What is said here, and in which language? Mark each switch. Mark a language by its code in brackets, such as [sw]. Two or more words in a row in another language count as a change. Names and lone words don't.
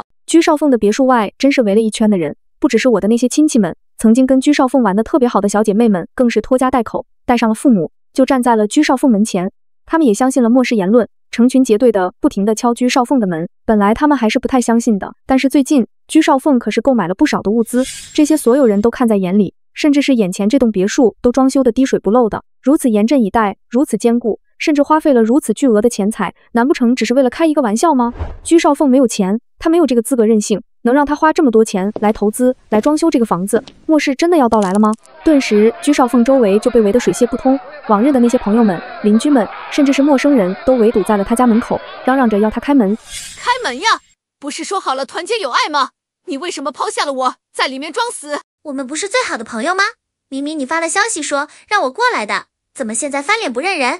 [zh] 居少鳳的別墅外真是圍了一圈的人，不只是我的那些親戚們，曾經跟居少鳳玩得特別好的小姐妹們，更是拖家帶口，帶上了父母，就站在了居少鳳門前。他們也相信了末世言論，成群結隊的不停地敲居少鳳的門。本來他們還是不太相信的，但是最近居少鳳可是購買了不少的物資，這些所有人都看在眼裡，甚至是眼前這棟別墅都裝修得滴水不漏的，如此嚴陣以待，如此堅固，甚至花費了如此巨額的錢財，難不成只是為了開一個玩笑嗎？居少鳳沒有錢，他沒有這個資格任性，能讓他花這麼多錢來投資來裝修這個房子，末世真的要到來了嗎？頓時居少鳳周圍就被圍得水泄不通，往日的那些朋友們、鄰居們，甚至是陌生人都圍堵在了他家門口，嚷嚷着要他開門。開門呀！不是說好了團結友愛嗎？你為什麼拋下了我，在裡面裝死？我們不是最好的朋友嗎？明明你發了消息說讓我过來的，怎麼現在翻臉不認人？